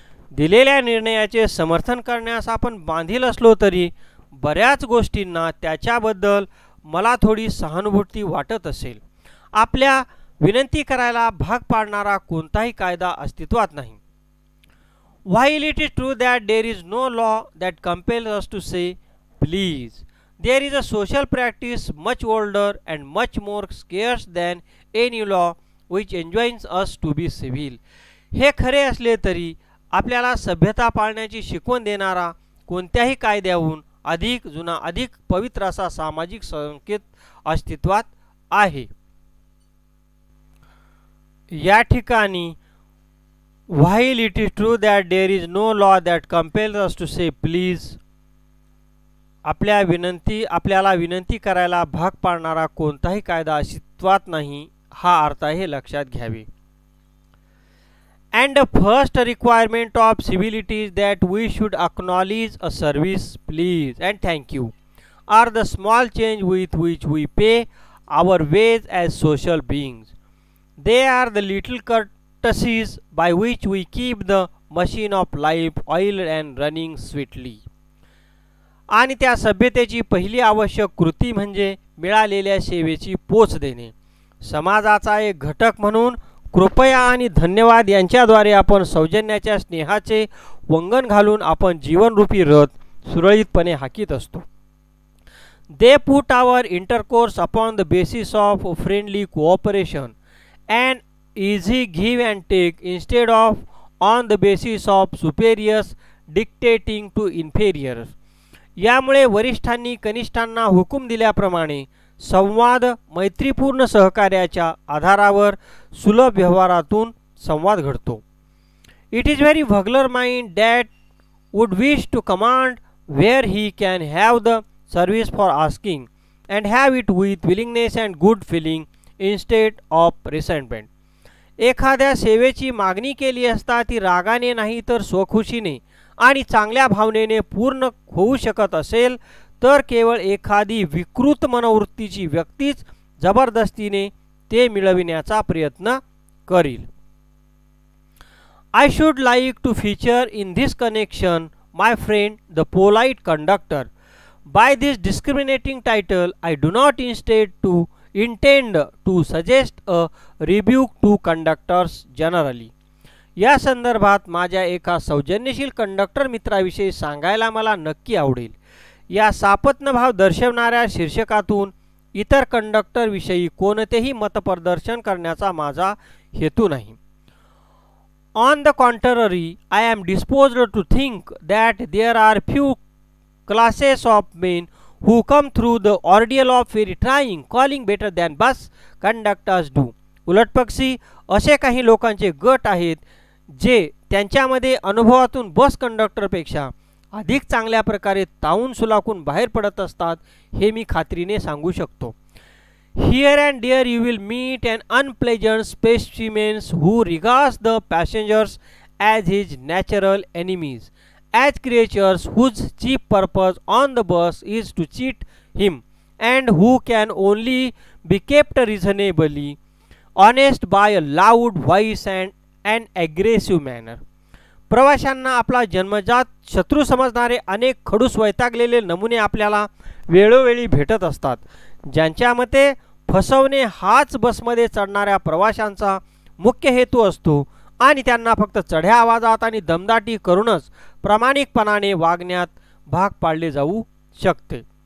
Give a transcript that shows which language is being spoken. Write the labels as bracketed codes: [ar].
[mr] दिलेल्या निर्णयाचे समर्थन करण्यास आपण बांधील असलो तरी बऱ्याच गोष्टींना त्याच्याबद्दल मला थोडी सहानुभूती वाटत असेल. आपल्या विनंती करायला भाग पाडणारा कोणताही कायदा अस्तित्वात नाही. [en] While it is true that there is no law that compels us to say please, there is a social practice much older and much more scarce than any law which enjoins us to be civil. [mr] हे खरे असले तरी आपल्याला सभ्यता पाळण्याची शिकवण देणारा कोणत्याही कायद्याहून अधिक जुना, अधिक पवित्र असा सामाजिक संकेत अस्तित्वात आहे. या ठिकाणी [en] while it is true that there is no law that compels us to say please, [mr] आपल्याला विनंती करायला भाग पाडणारा कोणताही कायदा अस्तित्वात नाही हा अर्थ हे लक्षात घ्यावे. [en] And the first requirement of civility is that we should acknowledge a service, please and thank you, are the small change with which we pay our wage as social beings. They are the little courtesies by which we keep the machine of life oiled and running sweetly. [mr] आणि त्या सभ्यतेची पहिली आवश्यक कृती म्हणजे मिळालेल्या सेवेची पोच देणे. समाजाचा एक घटक म्हणून कृपया आणि धन्यवाद यांच्याद्वारे आपण सौजन्याच्या स्नेहाचे वंगण घालून आपण जीवनरूपी रथ सुरळीतपणे हाकीत असतो. [en] They put our intercourse upon the basis of friendly cooperation and easy give and take instead of on the basis of superiors dictating to inferiors. [mr] यामुळे वरिष्ठांनी कनिष्ठांना हुकूम दिल्याप्रमाणे संवाद मैत्रीपूर्ण सहकार्याच्या आधारावर सुलभ व्यवहारातून संवाद घडतो. [en] It is very vulgar mind that would wish to command where he can have the service for asking and have it with willingness and good feeling instead of resentment. [mr] एखाद्या सेवेची मागणी केली असता ती रागाने नाही तर स्वखुशीने आणि चांगल्या भावनेने पूर्ण होऊ शकत असेल तर केवळ एखादी विकृत मनोवृत्तीची व्यक्तीच जबरदस्तीने ते मिळविण्याचा प्रयत्न करील. [en] I should like to feature in this connection my friend the polite conductor. By this discriminating title I do not intend to suggest a rebuke to conductors generally. [mr] या संदर्भात माझ्या एका सौजन्यशील कंडक्टर मित्राविषयी सांगायला मला नक्की आवडेल. या सापत्नभाव दर्शवणाऱ्या शीर्षकातून इतर कंडक्टरविषयी कोणतेही मतप्रदर्शन करण्याचा माझा हेतू नाही. [en] On the contrary, I am disposed to think that there are few classes of men who come through the ordeal of very trying, calling better than bus conductors do. [mr] उलटपक्षी असे काही लोकांचे गट आहेत जे त्यांच्यामध्ये अनुभवातून बस कंडक्टरपेक्षा अधिक चांगल्या प्रकारे तावून सुलाखून बाहेर पडत असतात, हे मी खात्रीने सांगू शकतो. [en] Here and there you will meet an unpleasant specimen who regards the passengers as his natural enemies, as creatures whose chief purpose on the bus is to cheat him, and who can only be kept reasonably honest by a loud voice and an aggressive manner. [mr] प्रवाशांना आपला जन्मजात शत्रू समजणारे अनेक खडूस वैतागलेले नमुने आपल्याला वेळोवेळी भेटत असतात, ज्यांच्या मते फसवणे हाच बसमध्ये चढणाऱ्या प्रवाशांचा मुख्य हेतू असतो आणि त्यांना फक्त चढ्या आवाजात आणि दमदाटी करूनच प्रामाणिकपणाने वागण्यात भाग पाडले जाऊ शकते.